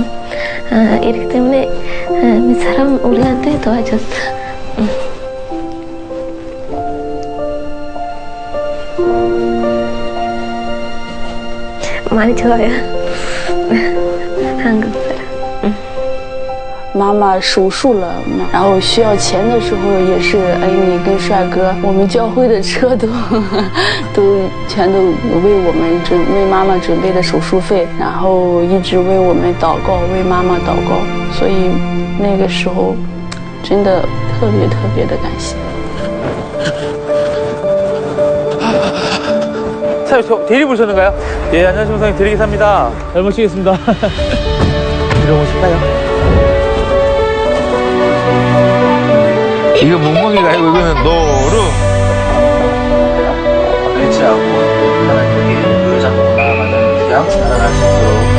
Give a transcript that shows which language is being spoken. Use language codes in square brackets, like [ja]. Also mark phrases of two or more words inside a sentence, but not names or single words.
[ko] 이렇기 때문에 이 사람 우리한테 도와줬어. 많이 좋아요. 한국 사람. [zh] 妈妈手术了，然后需要钱的时候，也是Amy跟帅哥，我们教会的车都全都为妈妈准备的手术费，然后一直为我们祷告，为妈妈祷告，所以那个时候真的特别的感谢。 [ko] 목사님, 저 대리 부르셨는가요? 예, 안녕하세요, 목사님. 대리 기사입니다. 잘 모시겠습니다. 들어보실까요? 이거 멍멍이가 아니고 이거는 노루. 그렇지 않고 하나님께 의잡고 나아가는 귀한 살아갈 수 있도록